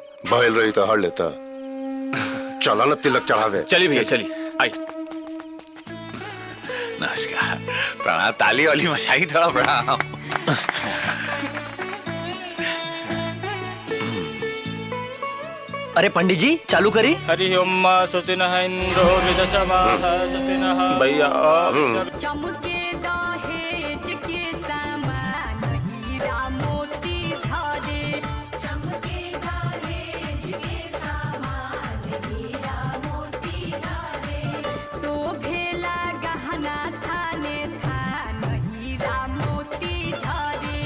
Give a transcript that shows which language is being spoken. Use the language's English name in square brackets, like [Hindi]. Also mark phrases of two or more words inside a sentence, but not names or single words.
[Bhojpuri] भइल रही तो हर लेता। चला न तिलक चढ़ावे। चली भैया चली। आई नमस्कार, प्रणाम। ताली वाली मचाई थोड़ा प्रणाम। अरे पंडित जी चालू करी। [Sanskrit] हरि ओम सुतिनः इंद्रो विदशमाः सुतिनः। [Bhojpuri] भैया चमके दहेज के सामान हीरा मोती झरे। चमके दहेज के सामान हीरा मोती झरे। शोभेला गहना थाने थान हीरा मोती झरे।